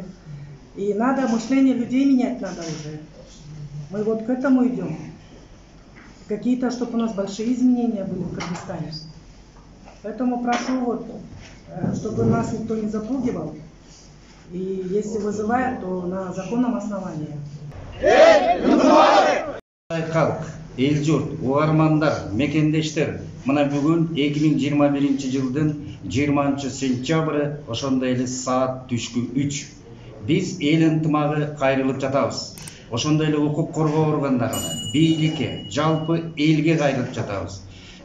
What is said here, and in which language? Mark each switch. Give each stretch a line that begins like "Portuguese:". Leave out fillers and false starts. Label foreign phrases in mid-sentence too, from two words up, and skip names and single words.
Russian: И надо мышление людей менять надо уже. Мы вот к этому идем. Какие-то, чтобы у нас большие изменения были в Кыргызстане. Поэтому прошу, вот, чтобы нас никто не запугивал. И если вызывает, то на законном основании.
Kyrgyz: Халк, эл журт, угармандар, мекендештер, мына бүгүн 2021 жылдын 20 сентябры, ошондой эле саат түшкү 3. Биз эл ынтымагы кайрылып жатабыз. Ошондой эле укук коргоо органдарына, бийликке, жалпы элге кайрылып жатабыз.